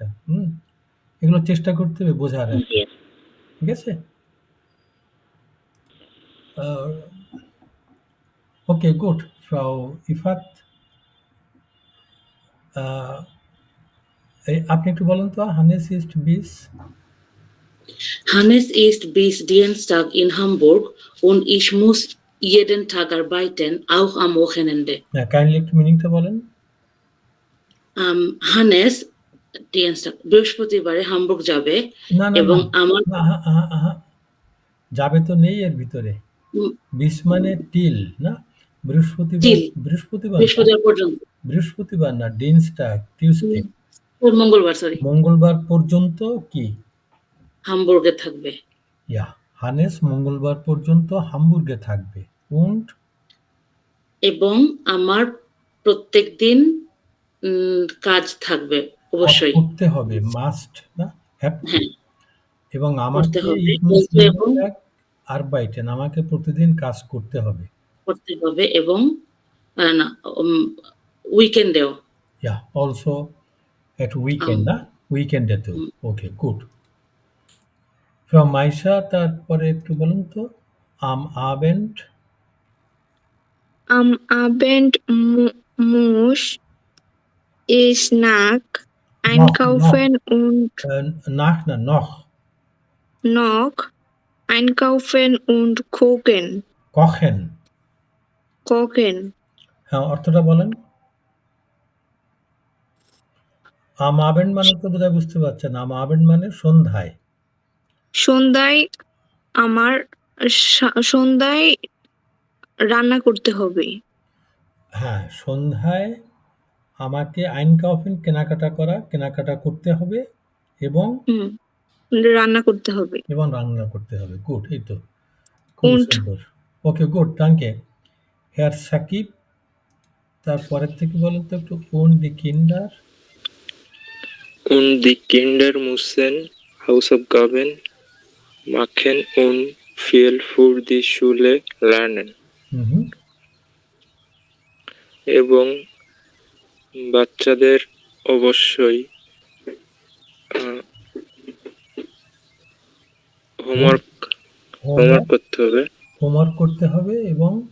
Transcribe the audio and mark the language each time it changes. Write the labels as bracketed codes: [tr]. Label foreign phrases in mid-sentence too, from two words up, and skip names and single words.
[bn] হুম? এগুলো চেষ্টা করতে হবে বোঝার জি, আরকি। ঠিক আছে? আ [en] okay, good. [bn] ফ্রাউ ইফাত, আ আপনি একটু বলুন তো [de] Hannes ist bis Hannes ist bis Dienstag in Hamburg und ich muss jeden Tag arbeiten, auch am Wochenende. [bn] কাইন্ডলি একটু মিনিংটা বলেন। Hannes Dienstag বৃহস্পতিবারে হামবুর্গ যাবে না, না, না। এবং আমার না, আহা, আহা, আহা। যাবে তো নেই এর ভিতরে। উম, বিশ মানে টিল না? বৃহস্পতিবার, [en] till [bn] বৃহস্পতিবার না, বৃহস্পতিবার পর্যন্ত বৃহস্পতিবার না, ডিনস্টাগ, টিউসডে। মঙ্গলবার মঙ্গলবার পর্যন্ত কি? হামবুর্গে থাকবে ইয়া, হানেস মঙ্গলবার পর্যন্ত হামবুর্গে থাকবে। [de] und [bn] এবং আমার প্রত্যেকদিন কাজ থাকবে অবশ্যই। করতে হবে, মাস্ট না? [en] have to. [bn] হ্যাঁ, এবং করতে আমাকে হবে [de] ich muss [bn] বলতে [de] jeden [bn] এবং [de] Tag arbeiten, [bn] আমাকে প্রতিদিন কাজ করতে হবে। করতে হবে এবং না উইকেন্ডেও ইয়া, [en] also at weekend [bn] না? উইকেন্ডেতেও। [en] okay, good. [bn] ফ্রম মাইশা, তারপরে একটু বলুন তো [de] am Abend Am Abend muss ich noch, einkaufen und nach না noch noch einkaufen und kochen। kochen. [bn] হ্যাঁ, অর্থটা বলেন। [de] am Abend [bn] মানে তো বোধহয় বুঝতে পারছেন। [de] am Abend [bn] মানে সন্ধ্যায়। সন্ধ্যায় আমার সন্ধ্যায় রান্না করতে হবে। হ্যাঁ, সন্ধ্যায় আমাকে einkaufen কেনাকাটা করতে হবে এবং হুম, রান্না করতে হবে। রান্না করতে হবে। গুড, এই তো খুবই [de] Und [bn] সুন্দর। [en] okay, good, [bn] danke। Herr সাকিব, তারপরের থেকে বলেন তো একটু [de] und die Kinder Und die Kinder müssen Hausaufgaben machen und viel für die Schule lernen. হুম [bn] এবং বাচ্চাদের অবশ্যই হোমওয়ার্ক করতে হবে হোমওয়ার্ক করতে হবে এবং